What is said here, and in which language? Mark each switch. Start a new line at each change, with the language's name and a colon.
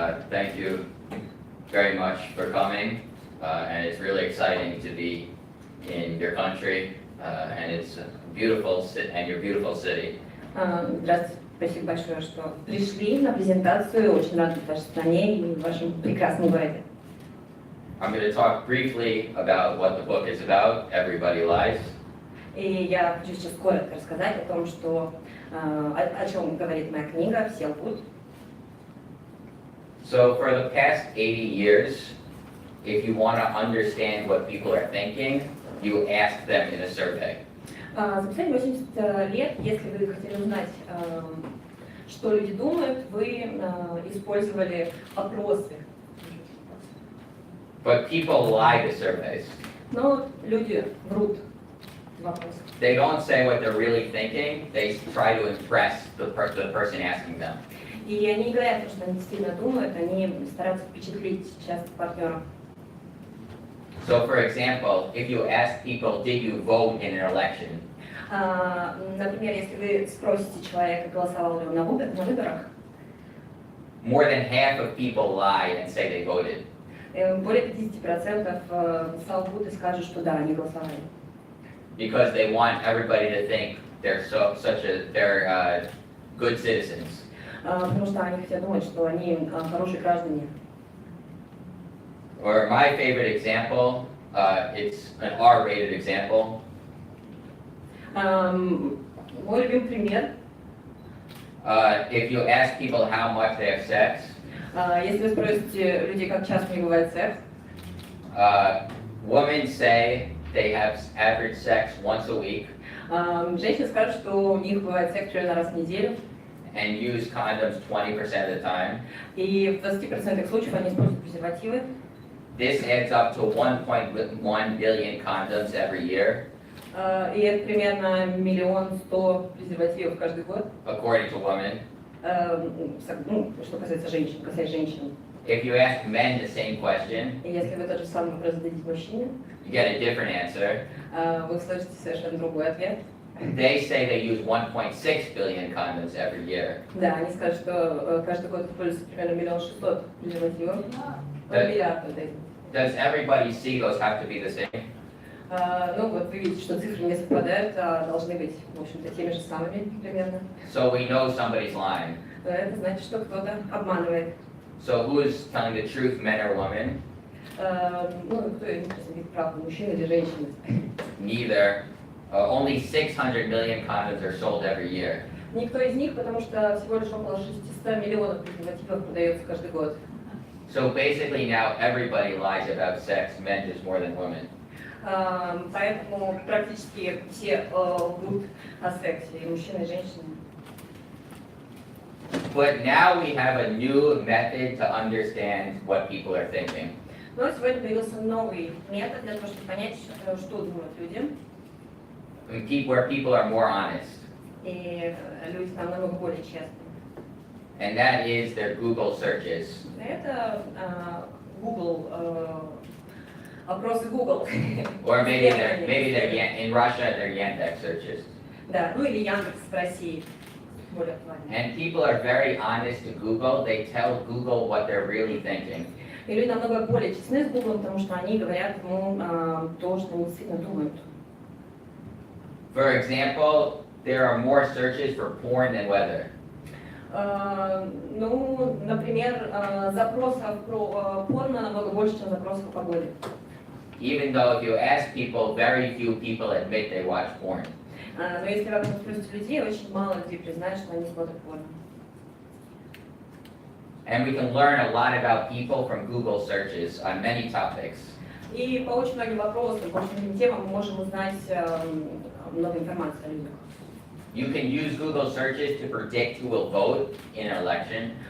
English: Thank you very much for coming. And it's really exciting to be in your country. And it's beautiful, and your beautiful city.
Russian: Здравствуйте. Спасибо большое, что пришли на презентацию. Очень рад в вашей стране и в вашем прекрасном городе.
English: I'm going to talk briefly about what the book is about, Everybody Lies.
Russian: И я хочу сейчас коротко рассказать о том, что, о чем говорит моя книга «Все лгут».
English: So for the past 80 years, if you want to understand what people are thinking, you ask them in a survey.
Russian: За последние 80 лет, если вы хотели узнать, что люди думают, вы использовали опросы.
English: But people lie to surveys.
Russian: Но люди врут в вопросах.
English: They don't say what they're really thinking. They try to impress the person asking them.
Russian: И они не говорят то, что они действительно думают, они стараются впечатлить часто партнеров.
English: So, for example, if you ask people, did you vote in an election?
Russian: Например, если вы спросите человека, голосовал ли он на выборах,
English: More than half of people lie and say they voted.
Russian: более 50% солгут и скажут, что да, они голосовали.
English: Because they want everybody to think they're they're good citizens.
Russian: Потому что они хотят думать, что они хорошие граждане.
English: Or my favorite example, it's an R-rated example.
Russian: Мой любимый пример.
English: If you ask people how much they have sex,
Russian: Если вы спросите людей, как часто у них бывает секс,
English: women say they have average sex once a week.
Russian: Женщины скажут, что у них бывает секс примерно раз в неделю.
English: And use condoms 20% of the time.
Russian: И в 20% случаев они используют презервативы.
English: This adds up to 1.1 billion condoms every year.
Russian: И это примерно 1 100 000 презервативов каждый год.
English: According to women.
Russian: Что касается женщин,
English: If you ask men the same question,
Russian: И если вы тот же самый вопрос зададите мужчине,
English: you get a different answer.
Russian: Вы услышите совершенно другой ответ.
English: They say they use 1.6 billion condoms every year.
Russian: Да, они скажут, что каждый год используется примерно 1 600 000 презервативов. Миллиард.
English: Does everybody see those have to be the same?
Russian: Ну вот вы видите, что цифры не совпадают, а должны быть, в общем-то, теми же самыми примерно.
English: So we know somebody's lying.
Russian: Это значит, что кто-то обманывает.
English: So who is telling the truth, men or women?
Russian: Ну, кто интересно говорит правду, мужчина или женщина?
English: Neither. Only 600 million condoms are sold every year.
Russian: Никто из них, потому что всего лишь около 600 миллионов презервативов продается каждый год.
English: So basically now everybody lies about sex, men just more than women.
Russian: Поэтому практически все лгут о сексе, и мужчины, и женщины.
English: But now we have a new method to understand what people are thinking.
Russian: Но сегодня появился новый метод для того, чтобы понять, что думают люди.
English: Where people are more honest.
Russian: И люди там намного более честны.
English: And that is their Google searches.
Russian: Это Google, опросы Google.
English: Or maybe they're in Russia, they're Yandex searches.
Russian: Да, ну или Яндекс в России. Более актуально.
English: And people are very honest to Google. They tell Google what they're really thinking.
Russian: И люди намного более честны с Google, потому что они говорят ему то, что они действительно думают.
English: For example, there are more searches for porn than weather.
Russian: Ну, например, запросов про порно намного больше, чем запросов по погоде.
English: Even though if you ask people, very few people admit they watch porn.
Russian: Но если вы спросите людей, очень мало людей признают, что они смотрят порно.
English: And we can learn a lot about people from Google searches on many topics.
Russian: И по очень многим вопросам, по очень многим темам мы можем узнать много информации о людях.
English: You can use Google searches to predict who will vote in an election.